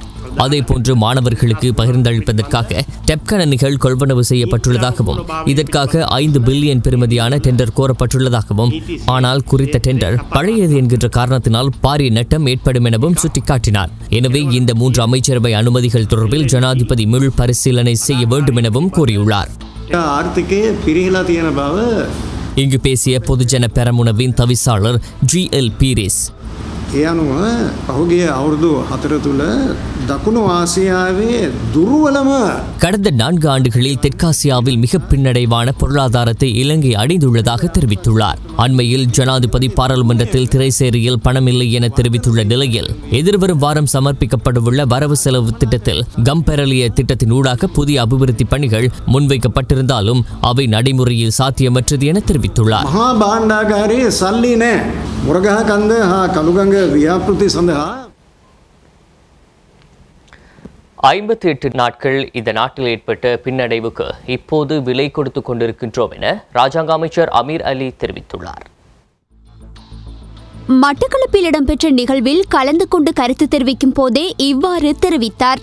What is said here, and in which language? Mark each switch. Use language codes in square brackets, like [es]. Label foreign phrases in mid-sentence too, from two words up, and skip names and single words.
[ta] அதேபோன்று மாணவர்களுக்கு பகிர்ந்தளிப்பதற்காக டெப்கணனிகள் கொள்வனவு செய்யப்பட்டுள்ளதாகவும் இதற்காக 5 பில்லியன் பெறுமதியான டெண்டர் கோரப்பட்டுள்ளதாகவும், ஆனால் குறித்த டெண்டர் பழையது என்கின்ற காரணத்தினால் பாரிய நட்டம் ஏற்படும் எனவும் சுட்டிக்காட்டினார். எனவே இந்த 3 அமைச்சரவை அனுமதிகள் தொடர்பில் ஜனாதிபதி மீள் பரிசீலனை செய்ய வேண்டும் எனவும் கூறியுள்ளார். இங்கு பேசிய பொதுஜன பெரமுனவின் தவிசாளர் GL பீரிஸ், [si] ඒ අනුව පහුගිය අවුරුදු 4 තුල දකුණු ආසියාවේ දුර්වලම [ta] கடந்த 4 ஆண்டுகளில் தெற்காசியாவில் மிக பின்னடைவான பொருளாதாரத்தை இலங்கை அடைந்துள்ளதாக தெரிவித்துள்ளார். அண்மையில் ஜனாதிபதி பாராளுமன்றத்தில் திரைசேரியில் பணமில்லை என தெரிவித்துள்ள நிலையில் எதிர்வரும் வாரம் சமர்ப்பிக்கப்படவுள்ள வரவு செலவு திட்டத்தில் கம்பெரலிய திட்டத்தின் ஊடாக புதிய அபிவிருத்தி பணிகள் முன்வைக்கப்பட்டிருந்தாலும் அவை நடைமுறையில் சாத்தியமற்றது என தெரிவித்துள்ளார். [si] මහා භාණ්ඩාගාරයේ සල්ලි නැහැ. මුරගහ කන්ද හා කළුගඟ ව්‍යාපෘති සඳහා [ta] 58 நாட்கள் இந்த நாட்டில் ஏற்பட்ட பின்னடைவுக்கு இப்போது விலை கொடுத்து கொண்டிருக்கின்றோம் என ராஜாங்க அமைச்சர் அமீர் அலி தெரிவித்துள்ளார். மட்டக்களப்பில் இடம்பெற்ற நிகழ்வில் கலந்து கொண்டு கருத்து தெரிவிக்கும் போதே இவ்வாறு தெரிவித்தார்.